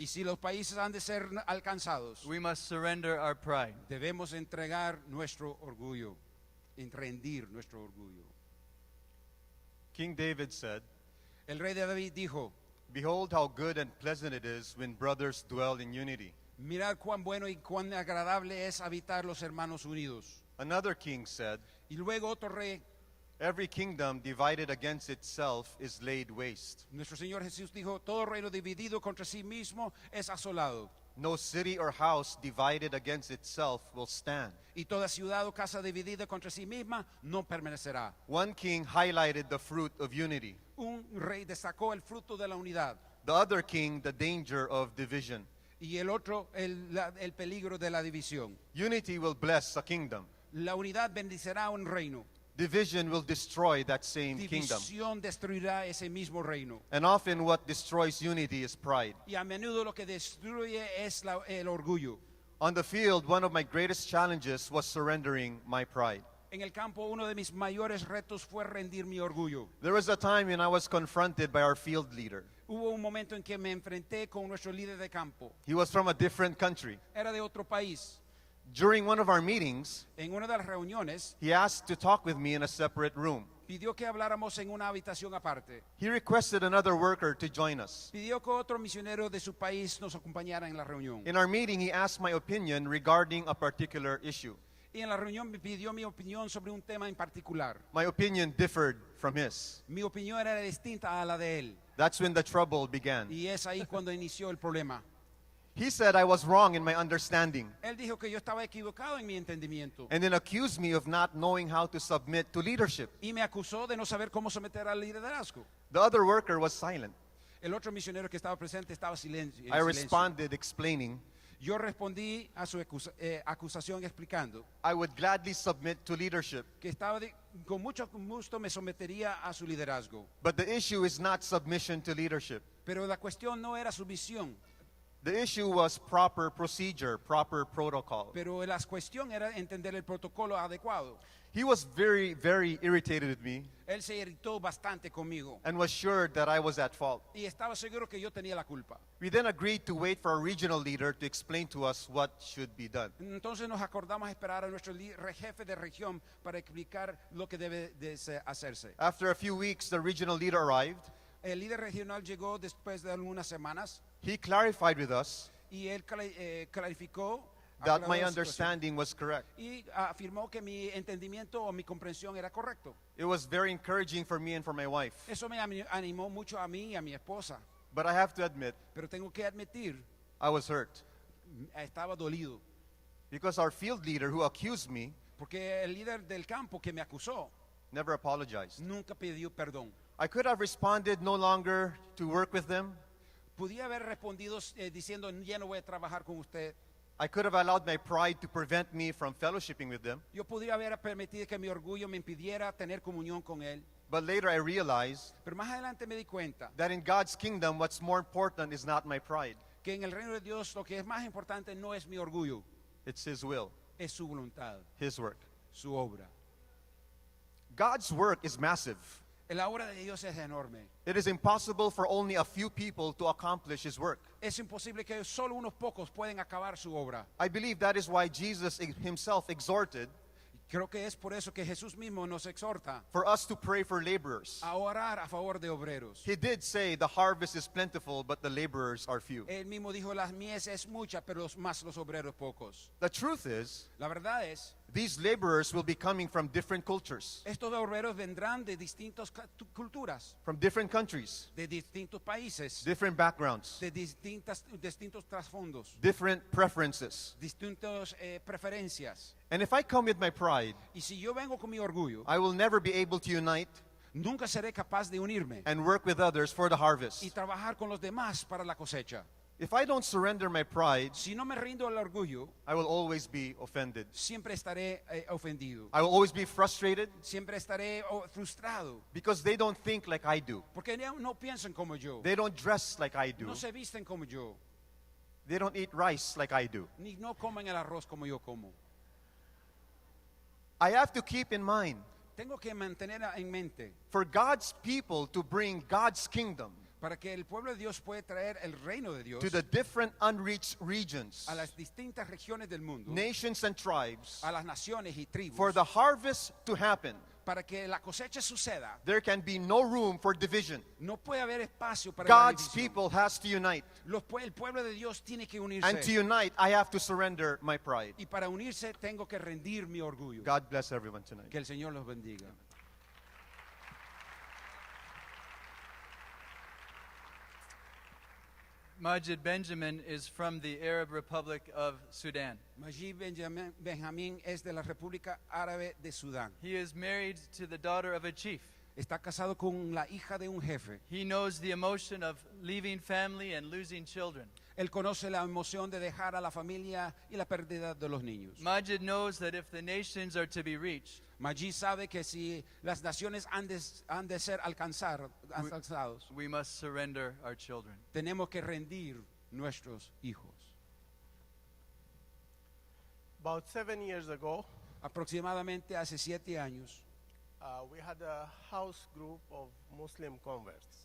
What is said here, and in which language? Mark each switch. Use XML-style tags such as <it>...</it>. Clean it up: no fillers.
<es>Y si los países han de ser alcanzados,</es> <en>we must surrender our pride.</en> <es>debemos entregar nuestro orgullo, rendir nuestro orgullo.</es> <en>King David said,</en> <es>El rey de David dijo,</es> <en>Behold how good and pleasant it is when brothers dwell in unity.</en> <es>Mirad cuán bueno y cuán agradable es habitar los hermanos unidos.</es> <en>Another king said,</en> <es>Y luego otro rey,</es> <en>every kingdom divided against itself is laid waste.</en> <es>nuestro Señor Jesús dijo, todo reino dividido contra sí mismo es asolado.</es> <en>No city or house divided against itself will stand.</en> <es>Y toda ciudad o casa dividida contra sí misma no permanecerá.</es> <en>One king highlighted the fruit of unity.</en> <es>Un rey destacó el fruto de la unidad.</es> <en>The other king, the danger of division.</en> <es>Y el otro, el peligro de la división.</es> <en>Unity will bless a kingdom.</en> <es>La unidad bendicirá un reino.</es> <en>Division will destroy that same kingdom.</en> <es>División destruirá ese mismo reino.</es> <en>And often what destroys unity is pride.</en> <es>Y a menudo lo que destruye es el orgullo.</es> <en>On the field, one of my greatest challenges was surrendering my pride.</en> <es>En el campo, uno de mis mayores retos fue rendir mi orgullo.</es> <en>There was a time when I was confronted by our field leader.</en> <es>Hubo un momento en que me enfrenté con nuestro líder de campo.</es> <en>He was from a different country.</en> <es>Era de otro país.</es> <en>During one of our meetings,</en> <es>En una de las reuniones,</es> <en>he asked to talk with me in a separate room.</en> <es>pidió que habláramos en una habitación aparte.</es> <en>He requested another worker to join us.</en> <es>Pidió que otro misionero de su país nos acompañara en la reunión.</es> <en>In our meeting, he asked my opinion regarding a particular issue.</en> <es>Y en la reunión me pidió mi opinión sobre un tema en particular.</es> <en>My opinion differed from his.</en> <es>Mi opinión era distinta a la de él.</es> <en>That's when the trouble began.</en> <es>Y es ahí cuando inició el problema.</es> <en>He said I was wrong in my understanding</en> <es>Él dijo que yo estaba equivocado en mi entendimiento.</es> <en>and then accused me of not knowing how to submit to leadership.</en> <es>Y me acusó de no saber cómo someter al liderazgo.</es> <en>The other worker was silent.</en> <es>El otro misionero que estaba presente estaba en silencio.</es> <en>I responded explaining,</en> <es>Yo respondí a su acusación explicando</es> <en>I would gladly submit to leadership,</en> <es>que con mucho gusto me sometería a su liderazgo.</es> <en>but the issue is not submission to leadership.</en> <es>Pero la cuestión no era sumisión,</es> <en>The issue was proper procedure, proper protocol.</en> <es>pero la cuestión era entender el protocolo adecuado.</es> <en>He was very, very irritated with me</en> <es>Él se irritó bastante conmigo</es> <en>and was sure that I was at fault.</en> <es>y estaba seguro que yo tenía la culpa.</es> <en>We then agreed to wait for a regional leader to explain to us what should be done.</en> <es>Entonces nos acordamos esperar a nuestro jefe de región para explicar lo que debe hacerse.</es> <en>After a few weeks, the regional leader arrived.</en> <es>El líder regional llegó después de algunas semanas</es> <en>He clarified with us</en> <es>y él clarificó</es> <en>that</en> <es>aclaró</es> <en>my</en> <es>la situación</es> <en>understanding was correct.</en> <es>y afirmó que mi entendimiento o mi comprensión era correcto.</es> <en>It was very encouraging for me and for my wife.</en> <es>Eso me animó mucho a mí y a mi esposa,</es> <en>But I have to admit,</en> <es>pero tengo que admitir,</es> <en>I was hurt</en> <es>estaba dolido,</es> <en>because our field leader who accused me</en> <es>porque el líder del campo que me acusó</es> <en>never apologized.</en> <es>nunca pidió perdón.</es> <en>I could have responded no longer to work with them.</en> <es>Podía haber respondido diciendo, ya no voy a trabajar con usted.</es> <en>I could have allowed my pride to prevent me from fellowshipping with them.</en> <es>Yo podría haber permitido que mi orgullo me impidiera tener comunión con él.</es> <en>But later I realized</en> <es>Pero más adelante me di cuenta</es> <en>that in God's kingdom, what's more important is not my pride,</en> <es>que en el reino de Dios lo que es más importante no es mi orgullo,</es> <en>it's His will,</en> <es>es su voluntad,</es> <en>His work.</en> <es>su obra.</es> <en>God's work is massive.</en> <es>La obra de Dios es enorme.</es> <en>It is impossible for only a few people to accomplish His work.</en> <es>Es imposible que solo unos pocos pueden acabar su obra.</es> <en>I believe that is why Jesus Himself exhorted</en> <es>Creo que es por eso que Jesús mismo nos exhorta</es> <en>for us to pray for laborers.</en> <es>a orar a favor de obreros.</es> <en>He did say the harvest is plentiful, but the laborers are few.</en> <es>Él mismo dijo, las mies es mucha, pero más los obreros pocos.</es> <en>The truth is,</en> <es>La verdad es,</es> <en>these laborers will be coming from different cultures,</en> <es>estos obreros vendrán de distintas culturas,</es> <en>from different countries,</en> <es>de distintos países,</es> <en>different backgrounds,</en> <es>de distintos trasfondos,</es> <en>different preferences.</en> <es>distintas preferencias.</es> <en>And if I come with my pride,</en> <es>Y si yo vengo con mi orgullo,</es> <en>I will never be able to unite</en> <es>nunca seré capaz de unirme</es> <en>and work with others for the</en> <es>y</es> <en>harvest.</en> <es>trabajar con los demás para la cosecha.</es> <en>If I don't surrender my pride,</en> <es>Si no me rindo al orgullo,</es> <en>I will always be offended.</en> <es>siempre estaré ofendido.</es> <en>I will always be frustrated</en> <es>Siempre estaré frustrado.</es> <en>because they don't think like I do.</en> <es>Porque no piensan como yo.</es> <en>They don't dress like I do.</en> <es>No se visten como yo.</es> <en>They don't eat rice like I do.</en> <es>Ni no comen el arroz como yo como.</es> <en>I have to keep in mind,</en> <es>Tengo que mantener en mente</es> <en>for God's people to bring God's kingdom</en> <es>para que el pueblo de Dios pueda traer el reino de Dios</es> <en>to the different unreached regions,</en> <es>a las distintas regiones del mundo,</es> <en>nations and tribes,</en> <es>a las naciones y tribus,</es> <en>for the harvest to happen,</en> <es>para que la cosecha suceda,</es> <en>there can be no room for division.</en> <es>no puede haber espacio para la</es> <en>God's</en> <es>división.</es> <en>people has to unite.</en> <es>El pueblo de Dios tiene que unirse.</es> <en>And to unite, I have to surrender my pride.</en> <es>Y para unirse tengo que rendir mi orgullo.</es> <en>God bless everyone tonight.</en> <es>Que el Señor los bendiga.</es> <en>Majid Benjamin is from the Arab Republic of Sudan.</en> <es>Majid Benjamín es de la República Árabe de Sudán.</es> <en>He is married to the daughter of a chief.</en> <es>Está casado con la hija de un jefe.</es> <en>He knows the emotion of leaving family and losing children.</en> <es>Él conoce la emoción de dejar a la familia y la pérdida de los niños.</es> <en>Majid knows that if the nations are to be reached,</en> <es>Majid sabe que si las naciones han de ser alcanzados,</es> <en>we must surrender our children.</en> <es>tenemos que rendir nuestros hijos.</es> <en>About 7 years ago,</en> <es>Aproximadamente hace 7 años,</es> <en>we had a house group of Muslim converts.</en>